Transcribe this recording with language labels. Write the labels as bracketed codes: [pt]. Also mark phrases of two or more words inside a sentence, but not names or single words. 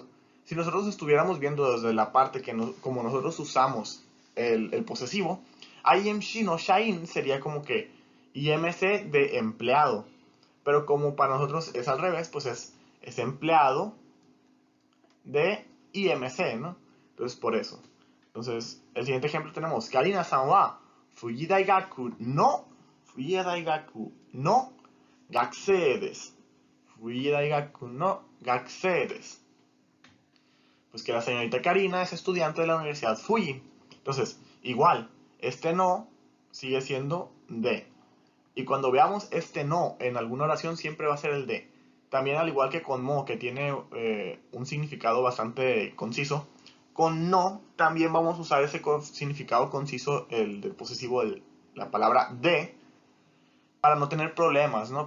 [es] Si nosotros estuviéramos viendo desde la parte como nosotros usamos el posesivo, IMC [ja] の社員 [es] sería como que IMC de empleado. Pero como para nosotros es al revés, pues es empleado de IMC, ¿no? Entonces por eso. Entonces, el siguiente ejemplo tenemos [ja] カリナさんは富士大学の学生です. 富士大学の学生です. [es] Pues que la señorita Karina es estudiante de la Universidad Fuji. Entonces, igual, este no sigue siendo de. Y cuando veamos este no en alguna oración siempre va a ser el de. También al igual que con mo, que tiene un significado bastante conciso, con no también vamos a usar ese significado conciso, el del posesivo de la palabra de, para no tener problemas, ¿no?